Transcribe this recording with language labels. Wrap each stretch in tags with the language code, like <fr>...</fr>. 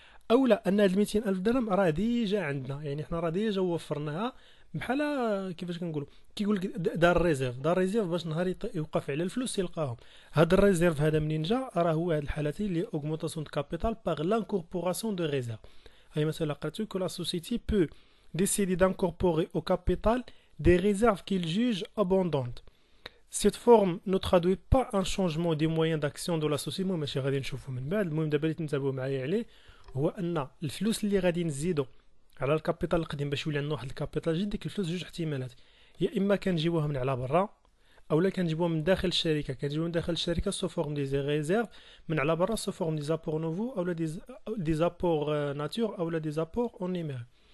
<ar>اولا ان هاد 200,000 درهم راه ديجا عندنا، يعني حنا راه ديجا وفرناها، بحال كيفاش كنقولوا، كيقول لك دار ريزيرف باش نهار يوقف على الفلوس يلقاهم. هاد الريزيرف هذا منين جا؟ راه هو هاد الحالتين اللي</ar> <fr>اوغمونطاسيون دو كابيتال باغ لانكوربوراسيون دو ريزيرف.</fr> <ar>هاي مثلا قراتو</ar> <fr>كو لا سوسيتي بو décider d'incorporer au capital des réserves qu'il juge abondantes. Cette forme ne traduit pas un changement des moyens d'action de la société.</fr> <ar>المهم ماشي غادي نشوفو من بعد، المهم دابا اللي تنتبهوا معايا عليه هو ان الفلوس اللي غادي نزيدو على الكابيتال القديم باش يولي عندنا واحد الكابيتال جديد، ديك الفلوس جوج احتمالات، يا اما كنجيبوها من على برا اولا كنجيبوها من داخل الشركه. كنجيبوها من داخل الشركه</ar> <fr>سو فورم دي ريزيرف،</fr> <ar>من على برا</ar> <fr>سو فورم دي زابور نوفو</fr> <ar>اولا دي زابور ناتور اولا دي زابور اون نيمير.</ar>